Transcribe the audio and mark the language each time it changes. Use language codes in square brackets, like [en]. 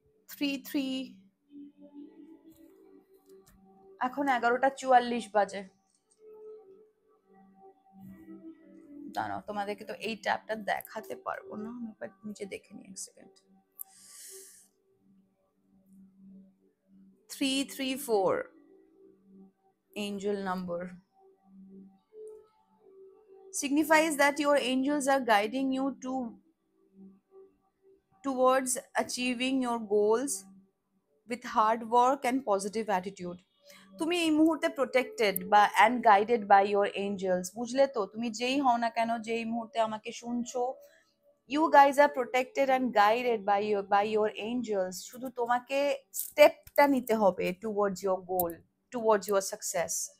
[bn] 3, 3, এখন 11:44 বাজে। দাঁড়াও, তোমাদেরকে তো এই ট্যাবটা দেখাতে পারবো না, আমি একবার নিচে দেখে নিই এক second. [en] 334 angel number signifies that your angels are guiding you towards achieving your goals with hard work and positive attitude. [bn] তুমি এই মুহূর্তে প্রোটেক্টেড বা [en] and guided by your angels, [bn] বুঝলে তো? তুমি যেই হও না কেন, যেই মুহূর্তে আমাকে শুনছো, [en] You guys are protected and guided by your angels. [bn] শুধু তোমাকে স্টেপটা নিতে হবে [en] Towards your goal, towards your success.